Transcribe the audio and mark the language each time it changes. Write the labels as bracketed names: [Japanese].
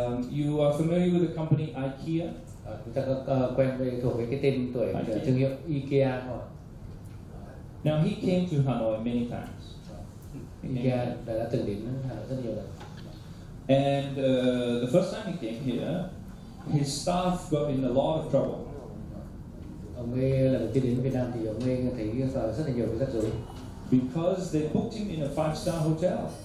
[English] You are familiar with the company IKEA? [Vietnamese] Chúng ta có quen thuộc với cái tên tuổi thương hiệu IKEA không? [English] Now he came to Hanoi many times. [Vietnamese] IKEA đã từng đến Hà Nội rất nhiều lần. [English] And the first time he came here, his staff got in a lot of trouble. [Vietnamese] Ông ấy lần đầu tiên đến Việt Nam thì ông ấy thấy rất là nhiều cái rắc rối. [English] Because they booked him in a 5-star hotel.